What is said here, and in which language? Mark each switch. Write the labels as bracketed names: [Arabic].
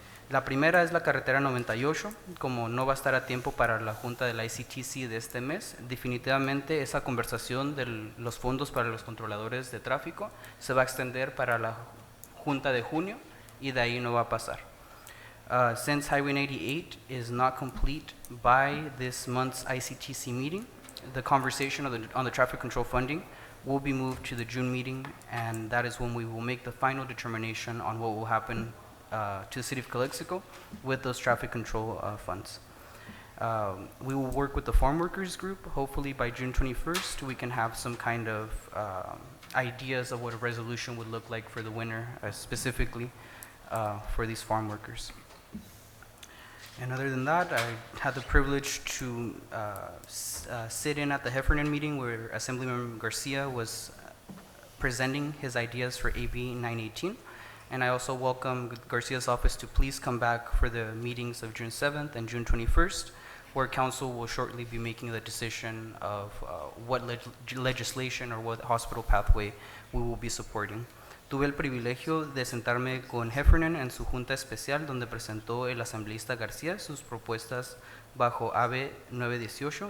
[Spanish] La primera es la carretera 98, como no va a estar a tiempo para la junta de la ICTC de este mes, definitivamente esa conversación de los fondos para los controladores de tráfico se va a extender para la junta de junio y de ahí no va a pasar. [English] Since Highway 98 is not complete by this month's ICTC meeting, the conversation on the traffic control funding will be moved to the June meeting, and that is when we will make the final determination on what will happen to the City of Calexico with those traffic control funds. We will work with the farm workers group. Hopefully by June 21st, we can have some kind of ideas of what a resolution would look like for the winter, specifically for these farm workers. And other than that, I had the privilege to sit in at the Heffernan meeting where Assemblyman Garcia was presenting his ideas for AB 918. And I also welcome Garcia's office to please come back for the meetings of June 7th and June 21st, where council will shortly be making the decision of what legislation or what hospital pathway we will be supporting. [Spanish] Tuve el privilegio de sentarme con Heffernan en su junta especial donde presentó el asambleísta García sus propuestas bajo AB 918.